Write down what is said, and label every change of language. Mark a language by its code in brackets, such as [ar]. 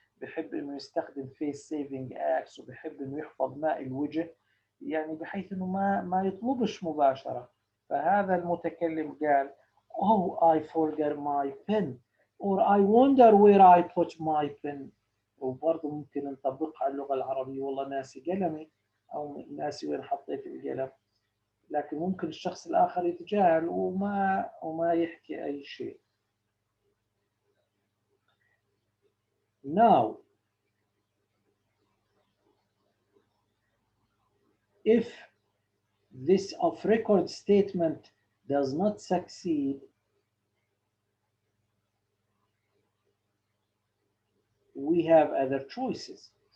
[ar] بحب انه يستخدم [en] face saving acts، [ar] وبحب انه يحفظ ماء الوجه، يعني بحيث انه ما يطلبش مباشرة. فهذا المتكلم قال [en] oh I forgot my pen [ar] or I wonder where I put my pen. وبرضه ممكن نطبقها على اللغة العربية، والله ناسي قلمي، أو ناسي وين حطيت القلم. لكن ممكن الشخص الآخر يتجاهل وما يحكي أي شيء. [en] Now, if this off record statement does not succeed, we have other choices.